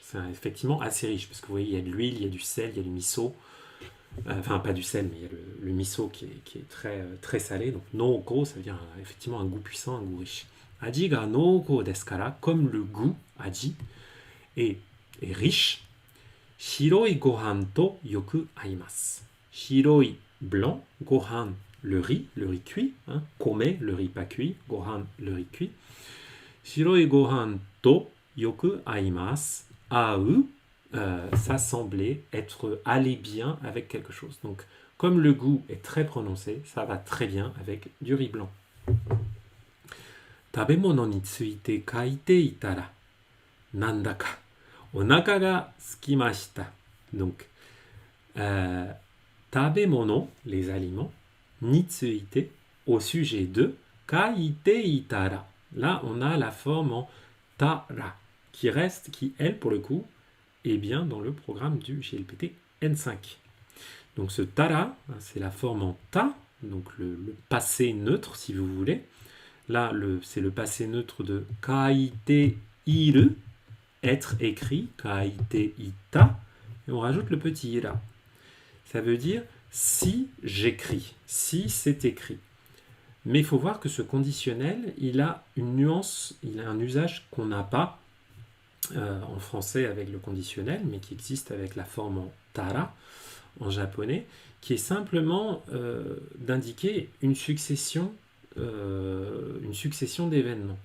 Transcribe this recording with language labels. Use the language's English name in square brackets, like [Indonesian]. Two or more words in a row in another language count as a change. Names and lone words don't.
[French] C'est effectivement assez riche, parce que vous voyez, il y a de l'huile, il y a du sel, il y a du miso. Enfin, pas du sel, mais il y a le miso qui est très, très salé. Donc, noukou, ça veut dire effectivement un goût puissant, un goût riche. [Japanese] 味が濃厚ですから, [French] comme le goût, aji, et riche. [Japanese] 白いご飯とよく合います. [French] Shiroi, blanc, gohan, le riz cuit, hein, kome, le riz pas cuit, gohan, le riz cuit. [Japanese] 白いご飯とよく合います. [French] Au, ça semblait aller bien avec quelque chose. Donc, comme le goût est très prononcé, ça va très bien avec du riz blanc. [Japanese] 食べ物について書いていたら、なんだかお腹が付きました. [French] Donc, tabemono, les aliments, [Japanese] について, [French] au sujet de, [Japanese] 書いていたら. [French] Là, on a la forme en tara, qui reste, qui, elle, pour le coup, est bien dans le programme du GLPT N5. Donc, ce tara, c'est la forme en ta, donc le passé neutre, si vous voulez. Là, c'est le passé neutre de [Japanese] 書いている, [French] être écrit, [Japanese] 書いていた, [French] et on rajoute le petit ira. Ça veut dire si j'écris, si c'est écrit. Mais il faut voir que ce conditionnel, il a une nuance, il a un usage qu'on n'a pas en français avec le conditionnel, mais qui existe avec la forme en tara, en japonais, qui est simplement d'indiquer une succession d'événements.